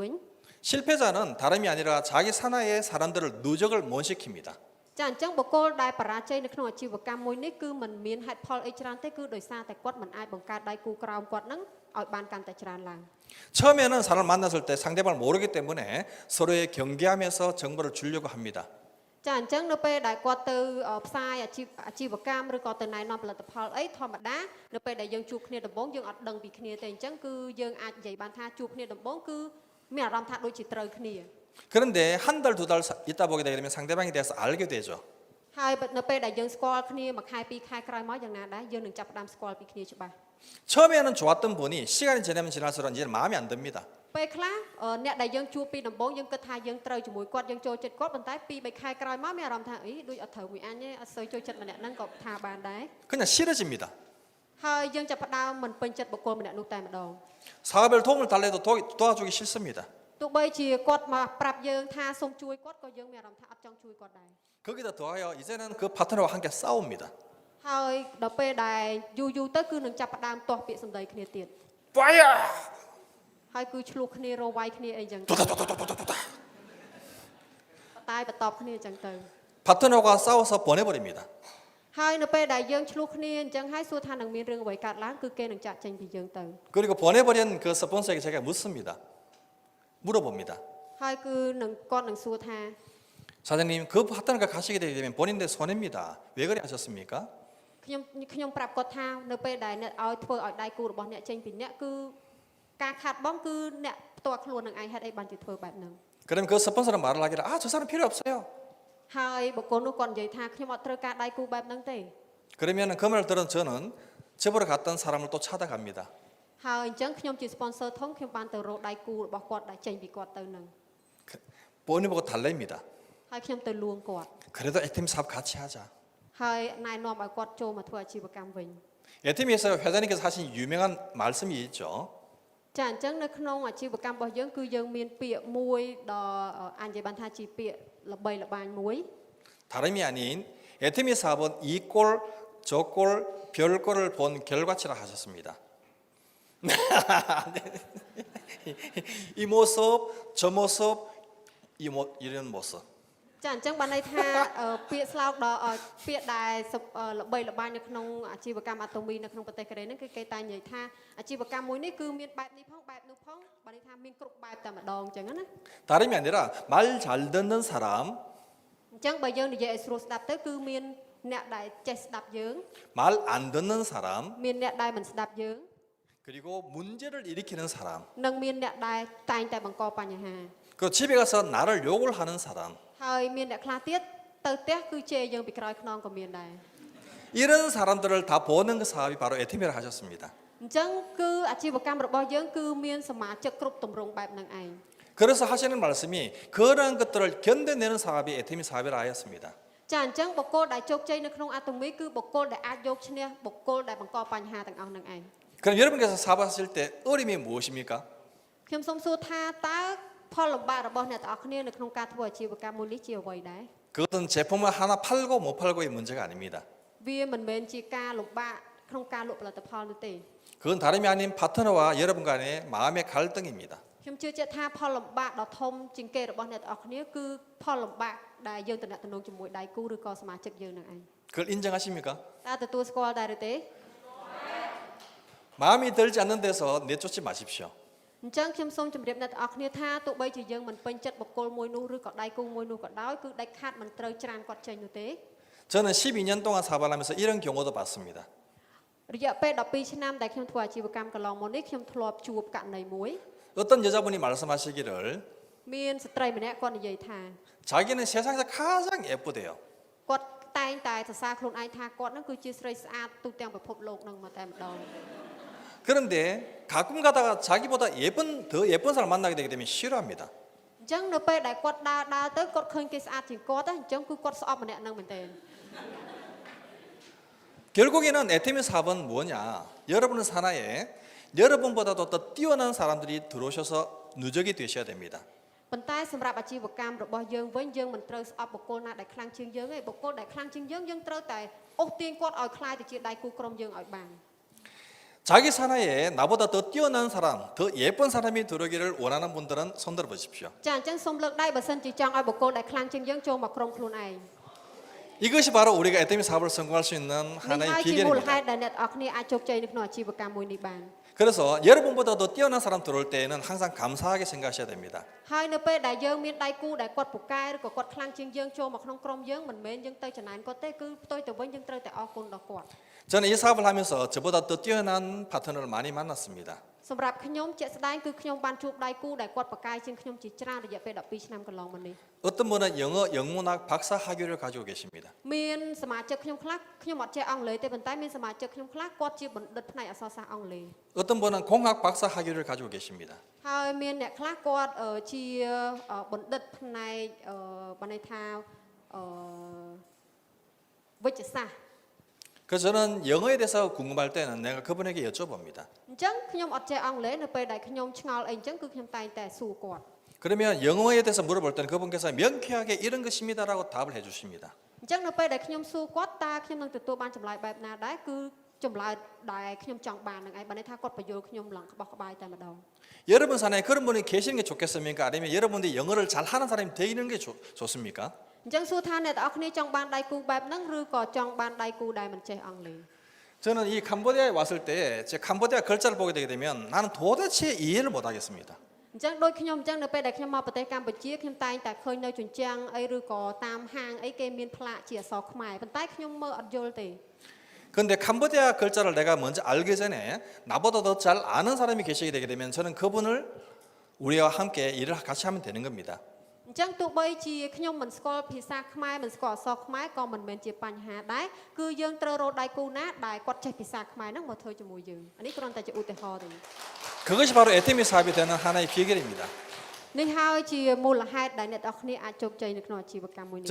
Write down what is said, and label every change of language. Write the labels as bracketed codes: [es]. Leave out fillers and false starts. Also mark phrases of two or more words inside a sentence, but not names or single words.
[ko] 실패자는 다름이 아니라 자기 산하의 사람들을 누적을 못 시킵니다. [km] ចាអញ្ចឹងបុគ្គលដែលបរាជ័យនៅក្នុងអាជីវកម្មមួយនេះគឺมันមានហេតុផលអីច្រើនទេគឺដោយសារតែគាត់មិនអាចបង្កើតដៃគូក្រោមគាត់ហ្នឹងឲ្យបានកាន់តែច្រើនឡើង [ko] 처음에는 사람을 만났을 때 상대방을 모르기 때문에 서로의 경계하면서 정보를 주려고 합니다. [km] ចាអញ្ចឹងនៅពេលដែលគាត់ទៅផ្សាយអាជីវកម្មឬក៏ទៅណែនាំផលិតផលអីធម្មតានៅពេលដែលយើងជួបគ្នាដំបូងយើងអត់ដឹងពីគ្នាទេអញ្ចឹងគឺយើងអាចនិយាយបានថាជួបគ្នាដំបូងគឺមានអារម្មណ៍ថាដូចជាត្រូវគ្នា [ko] 그런데 한 달, 두 달 있다 보게 되면 상대방에 대해서 알게 되죠. [km] ហើយនៅពេលដែលយើងស្គាល់គ្នាមួយខែពីរខែក្រោយមកយ៉ាងណាដែរយើងនឹងចាប់ផ្ដើមស្គាល់ពីគ្នាច្បាស់ [ko] 처음에는 좋았던 분이 시간이 지나면 지날수록 이제 마음에 안 듭니다. [km] ពេលខ្លះអ្នកដែលយើងជួបពីដំបូងយើងគិតថាយើងត្រូវជាមួយគាត់យើងចូលចិត្តគាត់ប៉ុន្តែពីរបីខែក្រោយមកមានអារម្មណ៍ថាអីដូចអត់ត្រូវមួយអញទេអត់សូវចូលចិត្តម្នាក់ហ្នឹងក៏ថាបានដែរ [ko] 그냥 싫어집니다. [km] ហើយយើងចាប់ផ្ដើមមិនពេញចិត្តបុគ្គលម្នាក់នោះតែម្ដង [ko] 사업에 도움을 달래도 도와주기 싫습니다. [km] ទោះបីជាគាត់មកប្រាប់យើងថាសូមជួយគាត់ក៏យើងមានអារម្មណ៍ថាអត់ចង់ជួយគាត់ដែរ [ko] 거기다 더하여 이제는 그 파트너와 함께 싸웁니다. [km] ហើយដល់ពេលដែលយូរទៅគឺនឹងចាប់ផ្ដើមទាស់ពាក្យសម្ដីគ្នាទៀត 빠야! ហើយគឺឆ្លោះគ្នារវាយគ្នាអីចឹង 도다도다도다도다. តែបន្តគ្នាអញ្ចឹងទៅ [ko] 파트너가 싸워서 보내버립니다. [km] ហើយនៅពេលដែលយើងឆ្លោះគ្នាអញ្ចឹងហើយសួរថានឹងមានរឿងអ្វីកើតឡើងគឺគេនឹងចាក់ចេញពីយើងទៅ [ko] 그리고 보내버린 그 스폰서에게 제가 묻습니다. 물어봅니다. [km] ហើយគឺនឹងគាត់នឹងសួរថា [ko] 사장님 그 파트너가 가시게 되게 되면 본인의 손해입니다. 왜 그래 하셨습니까? [km] ខ្ញុំប្រាប់គាត់ថានៅពេលដែលអ្នកឲ្យធ្វើឲ្យដៃគូរបស់អ្នកចេញពីអ្នកគឺការខាត់បងគឺអ្នកផ្ទាល់ខ្លួននឹងឯងហេតុអីបានជាធ្វើបែបហ្នឹង [ko] 그럼 그 스폰서는 말을 하기를 저 사람 필요 없어요. [km] ហើយបុគ្គលនោះគាត់និយាយថាខ្ញុំអត់ត្រូវការដៃគូបែបហ្នឹងទេ [ko] 그러면 그 말을 들은 저는 접으러 갔던 사람을 또 찾아갑니다. [km] ហើយអញ្ចឹងខ្ញុំជា sponsor ធំខ្ញុំបានទៅរកដៃគូរបស់គាត់ដែលចេញពីគាត់ទៅហ្នឹង [ko] 본인 보고 달래입니다. [km] ហើយខ្ញុំទៅលួងគាត់ [ko] 그래도 에팀 사업 같이 하자. [km] ហើយណែនាំឲ្យគាត់ចូលមកធ្វើអាជីវកម្មវិញ [ko] 에팀에서 회장님께서 하신 유명한 말씀이 있죠. [km] ចាអញ្ចឹងនៅក្នុងអាជីវកម្មរបស់យើងគឺយើងមានពាក្យមួយដ៏អញនិយាយបានថាជាពាក្យល្បីល្បាញមួយ [ko] 다름이 아닌 에팀의 사업은 이꼴 저꼴 별꼴을 본 결과치라 하셨습니다. 이 모습 저 모습 이런 모습 [km] ចាអញ្ចឹងបានន័យថាពាក្យស្លោកដ៏ពាក្យដែលល្បីល្បាញនៅក្នុងអាជីវកម្មអាតូមីនៅក្នុងប្រទេសកូរ៉េហ្នឹងគឺគេតែនិយាយថាអាជីវកម្មមួយនេះគឺមានបែបនេះផងបែបនោះផងបានន័យថាមានគ្រប់បែបតែម្ដងអញ្ចឹងណា [ko] 다름이 아니라 말 잘 듣는 사람 [km] អញ្ចឹងបើយើងនិយាយឲ្យស្រួលស្ដាប់ទៅគឺមានអ្នកដែលចេះស្ដាប់យើង [ko] 말 안 듣는 사람 [km] មានអ្នកដែលមិនស្ដាប់យើង [ko] 그리고 문제를 일으키는 사람 [km] និងមានអ្នកដែលតែងតែបង្កបញ្ហា [ko] 그리고 집에 가서 나를 욕을 하는 사람 [km] ហើយមានអ្នកខ្លះទៀតទៅផ្ទះគឺជេរយើងពីក្រោយខ្នងក៏មានដែរ [ko] 이런 사람들을 다 보는 그 사업이 바로 에티미라 하셨습니다. [km] អញ្ចឹងគឺអាជីវកម្មរបស់យើងគឺមានសមាជិកគ្រប់ទម្រង់បែបហ្នឹងឯង [ko] 그래서 하시는 말씀이 그런 것들을 견뎌내는 사업이 에티미 사업이라 하였습니다. [km] ចាអញ្ចឹងបុគ្គលដែលជោគជ័យនៅក្នុងអាតូមីគឺបុគ្គលដែលអាចយកឈ្នះបុគ្គលដែលបង្កបញ្ហាទាំងអស់ហ្នឹងឯង [ko] 그럼 여러분께서 사업하실 때 어려움이 무엇입니까? [km] ខ្ញុំសូមសួរថាតើផលលំបាករបស់អ្នកទាំងអស់គ្នានៅក្នុងការធ្វើអាជីវកម្មមួយនេះជាអ្វីដែរ [ko] 그것은 제품을 하나 팔고 못 팔고의 문제가 아닙니다. [km] វាមិនមែនជាការលំបាកក្នុងការលក់ផលិតផលនោះទេ [ko] 그건 다름이 아닌 파트너와 여러분 간의 마음의 갈등입니다. [km] ខ្ញុំជឿជាក់ថាផលលំបាកដ៏ធំជាងគេរបស់អ្នកទាំងអស់គ្នាគឺផលលំបាកដែលយើងតំណែងជាមួយដៃគូឬក៏សមាជិកយើងនឹងឯង [ko] 그걸 인정하십니까? [km] តើទទួលស្គាល់ដែរឬទេ [ko] 마음이 들지 않는 데서 내쫓지 마십시오. [km] អញ្ចឹងខ្ញុំសូមជម្រាបអ្នកទាំងអស់គ្នាថាទោះបីជាយើងមិនពេញចិត្តបុគ្គលមួយនោះឬក៏ដៃគូមួយនោះក៏ដោយគឺដាច់ខាតមិនត្រូវច្រានគាត់ចេញនោះទេ [ko] 저는 12년 동안 사업을 하면서 이런 경우도 봤습니다. [km] រយៈពេល12ឆ្នាំដែលខ្ញុំធ្វើអាជីវកម្មកន្លងមកនេះខ្ញុំធ្លាប់ជួបករណីមួយ [ko] 어떤 여자분이 말씀하시기를 [km] មានស្ត្រីម្នាក់គាត់និយាយថា [ko] 자기는 세상에서 가장 예쁘대요. [km] គាត់តែងតែសរសើរខ្លួនឯងថាគាត់នឹងគឺជាស្រីស្អាតទូទាំងពិភពលោកនឹងមកតែម្ដង [ko] 그런데 가끔 가다가 자기보다 더 예쁜 사람 만나게 되게 되면 싫어합니다. [km] អញ្ចឹងនៅពេលដែលគាត់ដើរទៅគាត់ឃើញគេស្អាតជាងគាត់អញ្ចឹងគឺគាត់ស្អប់ម្នាក់នឹងមែនទែន [ko] 결국에는 에테미 사업은 뭐냐? 여러분의 산하에 여러분보다도 더 뛰어난 사람들이 들어오셔서 누적이 되셔야 됩니다. [km] ប៉ុន្តែសម្រាប់អាជីវកម្មរបស់យើងវិញយើងមិនត្រូវស្អប់បុគ្គលណាដែលខ្លាំងជាងយើងទេបុគ្គលដែលខ្លាំងជាងយើងយើងត្រូវតែអូសទាញគាត់ឲ្យខ្លាយទៅជាដៃគូក្រុមយើងឲ្យបាន [ko] 자기 산하에 나보다 더 뛰어난 사람, 더 예쁜 사람이 들어오기를 원하는 분들은 손들어 보십시오. [km] ចាអញ្ចឹងសូមលើកដៃបើសិនជាចង់ឲ្យបុគ្គលដែលខ្លាំងជាងយើងចូលមកក្រុមខ្លួនឯង [ko] 이것이 바로 우리가 에테미 사업을 성공할 수 있는 [km] នេះ [ko] 하나의 [km] ហើយជាមូលហេ [ko] 비결입니다. [km] តុដែលអ្នកទាំងអស់គ្នាអាចជោគជ័យនៅក្នុងអាជីវកម្មមួយនេះបាន [ko] 그래서 여러분보다 더 뛰어난 사람 들어올 때에는 항상 감사하게 생각하셔야 됩니다. [km] ហើយនៅពេលដែលយើងមានដៃគូដែលគាត់ពូកែឬក៏គាត់ខ្លាំងជាងយើងចូលមកក្នុងក្រុមយើងមិនមែនយើងទៅចំណានគាត់ទេគឺផ្ទុយទៅវិញយើងត្រូវតែអរគុណដល់គាត់ [ko] 저는 이 사업을 하면서 저보다 더 뛰어난 파트너를 많이 만났습니다. [km] សម្រាប់ខ្ញុំជាក់ស្ដែងគឺខ្ញុំបានជួបដៃគូដែលគាត់ពូកែជាងខ្ញុំជាច្រើនរយៈពេល12ឆ្នាំកន្លងមកនេះ [ko] 어떤 분은 영어 영문학 박사 학위를 가지고 계십니다. [km] មានសមាជិកខ្ញុំខ្លះខ្ញុំអត់ចេះអង់គ្លេសទេប៉ុន្តែមានសមាជិកខ្ញុំខ្លះគាត់ជាបណ្ឌិតផ្នែកអក្សរសាស្ត្រអង់គ្លេស [ko] 어떤 분은 공학 박사 학위를 가지고 계십니다. [km] ហើយមានអ្នកខ្លះគាត់ជាបណ្ឌិតផ្នែកបានន័យថាវិទ្យាសាស្ត្រ [ko] 그래서 저는 영어에 대해서 궁금할 때는 내가 그분에게 여쭤봅니다. [km] អញ្ចឹងខ្ញុំអត់ចេះអង់គ្លេសនៅពេលដែលខ្ញុំឆ្ងល់អីអញ្ចឹងគឺខ្ញុំតែងតែសួរគាត់ [ko] 그러면 영어에 대해서 물어볼 때는 그분께서 명쾌하게 이런 것입니다라고 답을 해주십니다. [km] អញ្ចឹងនៅពេលដែលខ្ញុំសួរគាត់តើខ្ញុំនឹងទទួលបានចម្លើយបែបណាដែរគឺចម្លើយដែលខ្ញុំចង់បាននឹងឯងបានន័យថាគាត់បញ្យល់ខ្ញុំឡើងក្បោះក្បាយតែម្ដង [ko] 여러분 산에 그런 분이 계시는 게 좋겠습니까? 아니면 여러분들이 영어를 잘하는 사람이 되는 게 좋습니까? [km] អញ្ចឹងសួរថាអ្នកទាំងអស់គ្នាចង់បានដៃគូបែបហ្នឹងឬក៏ចង់បានដៃគូដែលមិនចេះអង់គ្លេស [ko] 저는 이 캄보디아에 왔을 때 제 캄보디아 글자를 보게 되게 되면 나는 도대체 이해를 못 하겠습니다. [km] អញ្ចឹងដូចខ្ញុំអញ្ចឹងនៅពេលដែលខ្ញុំមកប្រទេសកម្ពុជាខ្ញុំតែងតែឃើញនៅជញ្ជាំងអីឬក៏តាមហាងអីគេមានផ្លាកជាអក្សរខ្មែរប៉ុន្តែខ្ញុំមើលអត់យល់ទេ [ko] 그런데 캄보디아 글자를 내가 먼저 알기 전에 나보다 더 잘 아는 사람이 계시게 되게 되면 저는 그분을 우리와 함께 일을 같이 하면 되는 겁니다. [km] អញ្ចឹងទោះបីជាខ្ញុំមិនស្គាល់ភាសាខ្មែរមិនស្គាល់អក្សរខ្មែរក៏មិនមែនជាបញ្ហាដែរគឺយើងត្រូវរកដៃគូណាដែលគាត់ចេះភាសាខ្មែរហ្នឹងមកធ្វើជាមួយយើងអានេះគ្រាន់តែជាឧទាហរណ៍ទេ [ko] 그것이 바로 에테미 사업이 되는 하나의 비결입니다. [km] នេះហើយជាមូលហេតុដែលអ្នកទាំងអស់គ្នាអាចជោគជ័យនៅក្នុងអាជីវកម្មមួយនេះ